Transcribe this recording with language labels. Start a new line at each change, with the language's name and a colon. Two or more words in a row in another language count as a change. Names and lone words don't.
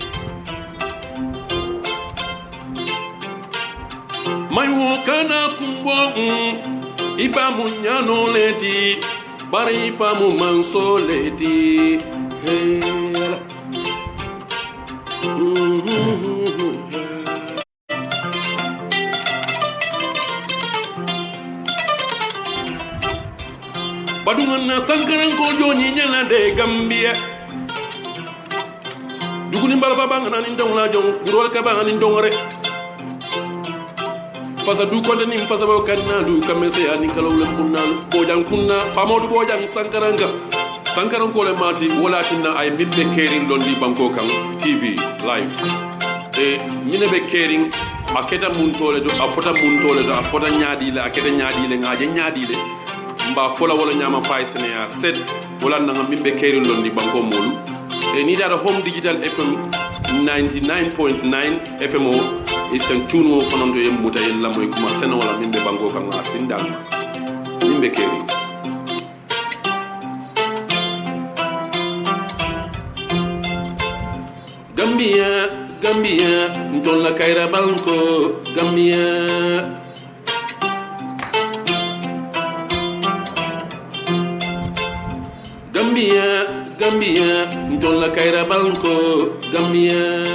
Mandingo: mayu kana kumbo iba munyano leti bari ipa mu manso leti badumana sankaran ko joni nyana de gambia duguni mbala banga nan ndong la jong gurol ka banga ni ndong re pasa du ko ni pasa ba kanna du kamese ani kalawle kunna bojang kunna famodu bojang sankaran ko le mati wala tinna ay bibbe kering londi banko kan
English: tv live
Mandingo: e mine be kering aketa mun tole do afota mun tole do afota nyaadi le aketa nyaadi le ngaje nyaadi le mba fola wala nyama fay sene ya set wala nanga mimbe keri londi banko molu e ni dara
English: home digital fm
Mandingo: 99.9 fm o e sen tunu o fonondo yem muta yella moy kuma sene wala mimbe banko kan asindal mimbe keri Gambia ntolla kaira banko Gambia ntolla kaira banko Gambia